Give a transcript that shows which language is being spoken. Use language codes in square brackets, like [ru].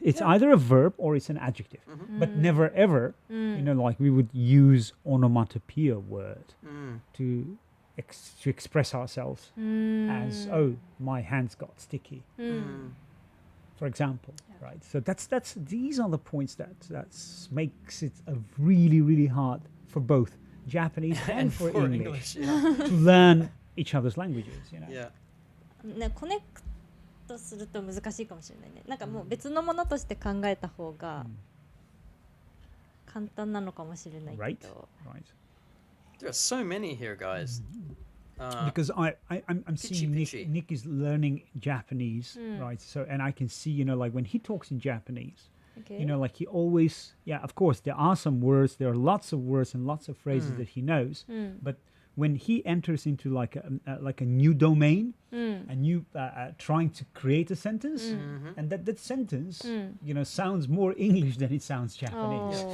[en] It's either a verb or it's an adjective. But never ever, like we would use onomatopoeia word to express ourselves as, oh, my hands got sticky. For example, right? So these are the points that makes it a really, really hard for both Japanese and for English to learn each other's languages. Yeah. [ja] ね、コネクトすると難しいかもしれないね。なんかもう別のものとして考えた方が簡単なのかもしれないけど。 [en] Right. There are so many here, guys. Because I'm seeing Nick is learning Japanese, right? So and I can see, like when he talks in Japanese, like he always, of course there are some words, there are lots of words and lots of phrases that he knows, but when he enters into like a new domain, a new trying to create a sentence, and that sentence, sounds more English than it sounds Japanese.